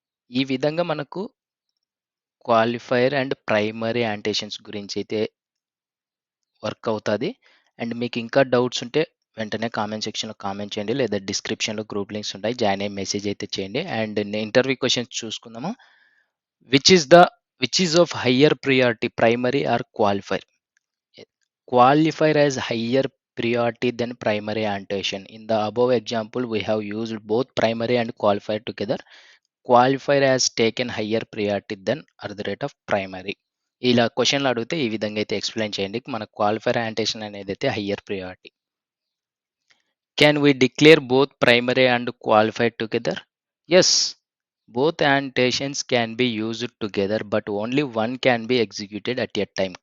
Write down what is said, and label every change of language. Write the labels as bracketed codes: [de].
[te] ఈ విధంగా మనకు క్వాలిఫైర్ అండ్ ప్రైమరీ యాంటేషన్స్ గురించైతే వర్క్ అవుతాది. అండ్ మీకు ఇంకా డౌట్స్ ఉంటే వెంటనే కామెంట్ సెక్షన్‌లో కామెంట్ చేయండి. లేదా డిస్క్రిప్షన్‌లో గ్రూప్ లింక్స్ ఉంటాయి. జాయిన్ అయ్యి మెసేజ్ అయితే చేయండి. అండ్ ఇంటర్వ్యూ క్వెషన్స్ చూసుకుందాము. [en] Which is the which is of higher priority primary or qualifier? Qualifier has higher priority than primary annotation. In the above example, we have used both primary and qualifier together. Qualifier has taken higher priority than primary. [te] ఇలా క్వశ్చన్లు అడిగితే ఈ విధంగా అయితే explain చేయండి. మన qualifier annotation అనేది అయితే higher priority. [en] Can we declare both primary and qualified together? Yes, both annotations can be used together, but only one can be executed at a time.